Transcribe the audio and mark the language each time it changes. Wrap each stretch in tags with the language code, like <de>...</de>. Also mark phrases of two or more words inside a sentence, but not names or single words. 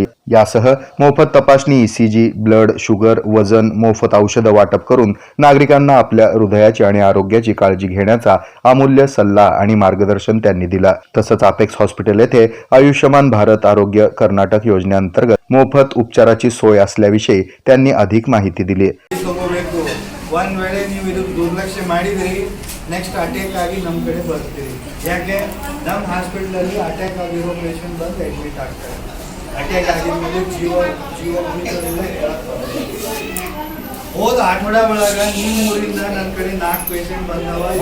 <mr>यासह मोफत तपासणी, ईसीजी,</mr> <en>blood sugar,</en> <mr>वजन, मोफत औषधं वाटप करून नागरिकांना आपल्या हृदयाची आणि आरोग्याची काळजी घेण्याचा अमूल्य सल्ला आणि मार्गदर्शन त्यांनी दिला. तसंच अपेक्स हॉस्पिटल येथे आयुष्यमान भारत आरोग्य कर्नाटक योजनेअंतर्गत मोफत उपचाराची सोय असल्याविषयी त्यांनी अधिक माहिती दिली.</mr> <kn>ಒಂದು ವೇಳೆ ನೀವು ಇದು ದುರ್ಲಕ್ಷ್ಯ ಮಾಡಿದ್ರಿ</kn> <en>next attack</en> <kn>ಆಗಿ ನಮ್ಮ ಕಡೆ ಬರ್ತೀರಿ. ಯಾಕೆ ನಮ್ಮ ಹಾಸ್ಪಿಟಲಲ್ಲಿ ಅಟ್ಯಾಕ್ ಆಗಿರೋ ಪೇಷಂಟ್ ಬಂದು ಅಡ್ಮಿಟ್ ಆಗ್ತಾರೆ. ಅಟ್ಯಾಕ್ ಆಗಿದ್ಮೇಲೆ ಜೀವ ಉಳಿಸೋದಿಲ್ಲ. ಹೋದ ಆಠವಡ ಒಳಗೆ ನಿಮ್ಮ ಊರಿಂದ ನನ್ನ ಕಡೆ 4 ಪೇಷಂಟ್ ಬಂದವ.</kn>